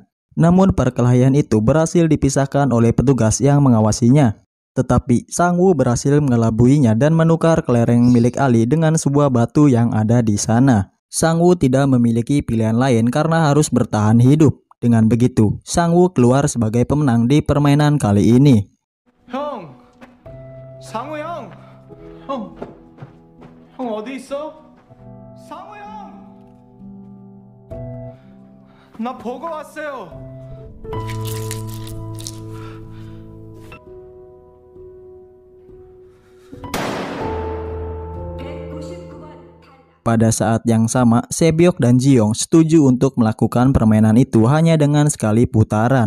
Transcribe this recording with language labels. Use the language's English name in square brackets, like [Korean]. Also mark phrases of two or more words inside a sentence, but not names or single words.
[Indonesian] Namun perkelahian itu berhasil dipisahkan oleh petugas yang mengawasinya. Tetapi Sang-woo berhasil mengelabuinya dan menukar kelereng milik Ali dengan sebuah batu yang ada di sana. Sang-woo tidak memiliki pilihan lain karena harus bertahan hidup. Dengan begitu, Sang-woo keluar sebagai pemenang di permainan kali ini. [Korean] 형! 상우 형! 형 어디 있어? 상우 형! 나 보고 왔어요. [Indonesian] Pada saat yang sama, Sebyok dan Jiyoung setuju untuk melakukan permainan itu hanya dengan sekali putaran.